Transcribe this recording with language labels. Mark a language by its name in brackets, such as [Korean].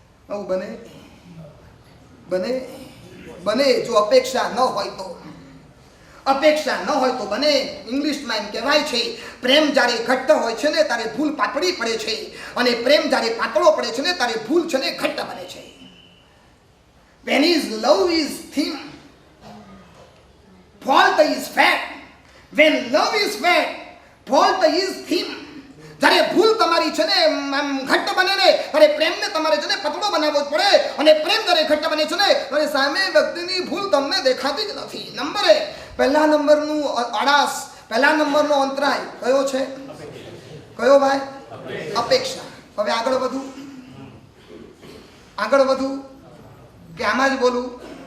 [Gujarati] આવું બને બને બને જો અપેક્ષા ન હોય તો. અપેક્ષા ન હોય તો બને. ઇંગ્લિશમાં એમ કહેવાય છે, પ્રેમ જ્યારે ઘટ્ટ હોય છે ને ત્યારે ભૂલ પાતળી પડે છે, અને પ્રેમ જ્યારે પાતળો પડે છે ને ત્યારે ભૂલ છે ને ઘટ્ટ બને છે. [English] When is love is thin, fault is fat. When love is fat, fault is thin. [Gujarati] જ્યારે ભૂલ તમારી છે ને ઘટ્ટ બને ને ત્યારે પ્રેમને તમારે છે ને પતળો બનાવવો જ પડે, અને પ્રેમ જ્યારે ઘટ્ટ બને છે ને ત્યારે સામે વ્યક્તિની ભૂલ તમને દેખાતી જ નથી. નંબર 1, પહેલા નંબરનું આળસ, પહેલા નંબરનો અંતરાય કયો છે? કયો ભાઈ? અપેક્ષા. હવે આગળ વધું કે આમાં જ બોલું?